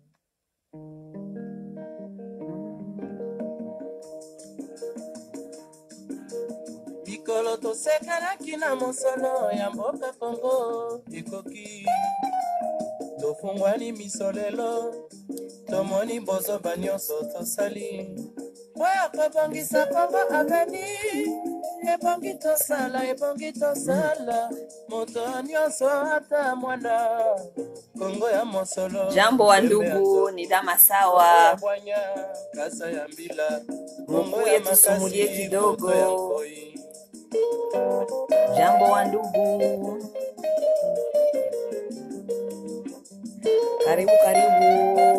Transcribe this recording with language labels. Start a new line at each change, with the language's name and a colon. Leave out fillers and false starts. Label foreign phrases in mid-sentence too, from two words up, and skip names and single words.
Lingala: Bikolo tosekanaki na mosolo ya mboka Kongo ekoki tofungwani misolelo tomoni bozoba nyonso tosali oyo kobongisa Kongo aveni ebongi tosala moto nyonso ata mwana Kongo ya mosolo.
Swahili: Jambo wa ndugu, ni Dama Sawa. Mukuye tusumulie kidogo. Jambo wa ndugu, karibu karibu.